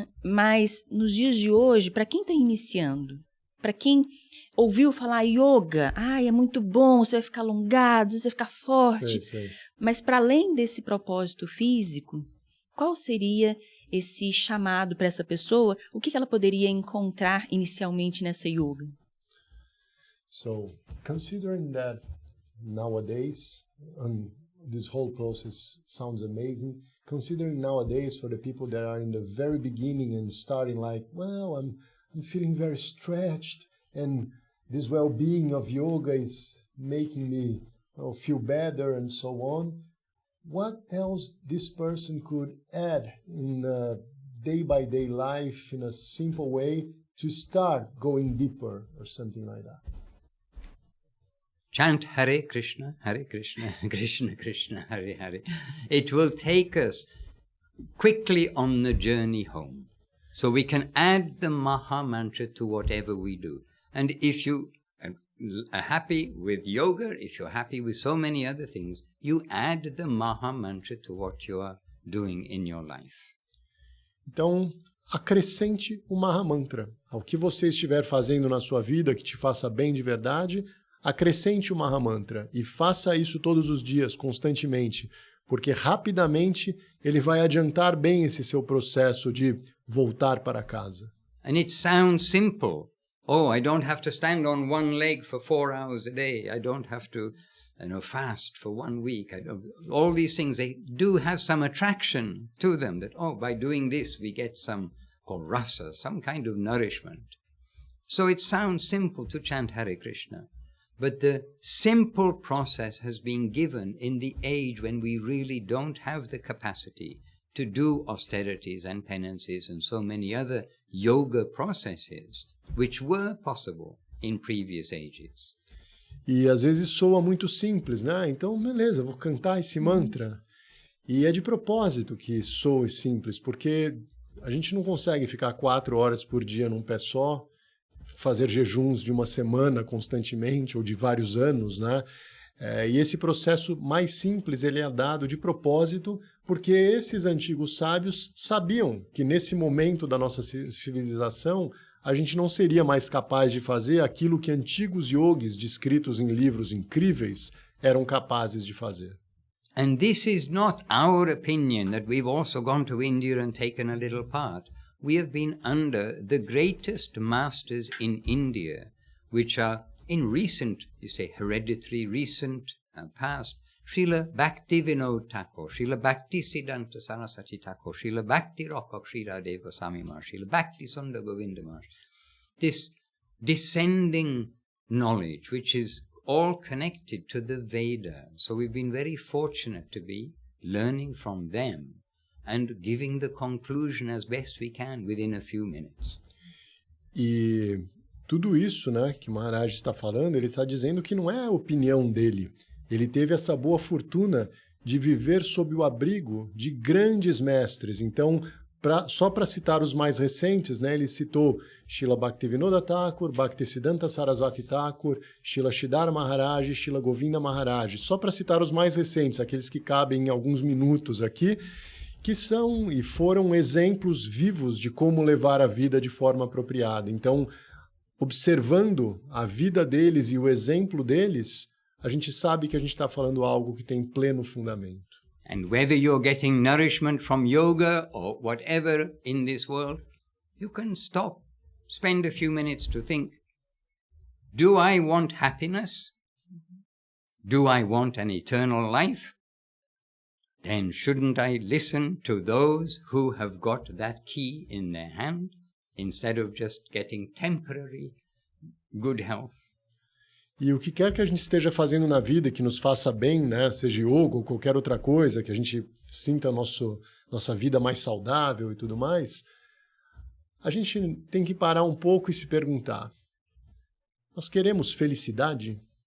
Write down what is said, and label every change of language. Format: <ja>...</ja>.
<pt>Mas nos dias de hoje, para quem está iniciando, para quem ouviu falar yoga, é muito bom, você vai ficar alongado, você vai ficar forte. Sei. Mas para além desse propósito físico, qual seria esse chamado para essa pessoa? O que ela poderia encontrar inicialmente nessa yoga?</pt> <en>So, considering that nowadays, this whole process sounds amazing. Considering nowadays for the people that are in the very beginning and starting like, well, I'm feeling very stretched and this well-being of yoga is making me feel better and so on. What else this person could add in a day-by-day life in a simple way to start going deeper or something like that? Chant Hare Krishna, Krishna Krishna, Hare Hare. It will take us quickly on the journey home. So we can add the Maha Mantra to whatever we do. And if you are happy with yoga, if you're happy with so many other things, you add the Maha Mantra to what you are doing in your life.</en> <pt>Então, acrescente o Maha Mantra. Ao que você estiver fazendo na sua vida que te faça bem de verdade, acrescente o Maha Mantra e faça isso todos os dias, constantemente, porque rapidamente ele vai adiantar bem esse seu processo de voltar para casa.</pt> <en>And it sounds simple. Oh, I don't have to stand on one leg for 4 hours a day. I don't have to, fast for 1 week. All these things, they do have some attraction to them. That, by doing this, we get some rasa, some kind of nourishment. So it sounds simple to chant Hare Krishna. But the simple process has been given in the age when we really don't have the capacity to do austerities and penances and so many other yoga processes which were possible in previous ages.</en> <pt>E às vezes soa muito simples, né? Então, beleza, vou cantar esse mantra. E é de propósito que soe simples, porque a gente não consegue ficar 4 horas por dia num pé só, fazer jejuns de uma semana constantemente ou de vários anos, né? E esse processo mais simples ele é dado de propósito porque esses antigos sábios sabiam que nesse momento da nossa civilização a gente não seria mais capaz de fazer aquilo que antigos yogis descritos em livros incríveis eram capazes de fazer.</pt> <en>And this is not our opinion that we've also gone to India and taken a little part. We have been under the greatest masters in India, which are in recent, hereditary, recent past, Srila Bhaktivinoda Thakur, Srila Bhaktisiddhanta Saraswati Thakur, Srila Bhakti Rock Sridhar Goswami Maharaj, Srila Bhakti Sundar Govinda Maharaj. This descending knowledge, which is all connected to the Veda. So we've been very fortunate to be learning from them and giving the conclusion as best we can within a few minutes.</en> <pt>E tudo isso, né, que o Maharaj está falando, ele está dizendo que não é a opinião dele. Ele teve essa boa fortuna de viver sob o abrigo de grandes mestres. Então, só para citar os mais recentes, né, ele citou Srila Bhaktivinoda Thakur, Bhaktisiddhanta Saraswati Thakur, Srila Sridhar Maharaj, Srila Govinda Maharaj. Só para citar os mais recentes, aqueles que cabem em alguns minutos aqui, que são e foram exemplos vivos de como levar a vida de forma apropriada. Então, observando a vida deles e o exemplo deles, a gente sabe que a gente está falando algo que tem pleno fundamento.</pt> <en>And whether you're getting nourishment from yoga or whatever in this world, you can stop, spend a few minutes to think, do I want happiness? Do I want an eternal life? Then shouldn't I listen to those who have got that key in their hand instead of just getting temporary good health?</en> <pt>E o que quer que a gente esteja fazendo na vida que nos faça bem, né, seja yoga ou qualquer outra coisa, que a gente sinta nossa vida mais saudável e tudo mais, a gente tem que parar um pouco e se perguntar, nós queremos felicidade?</pt>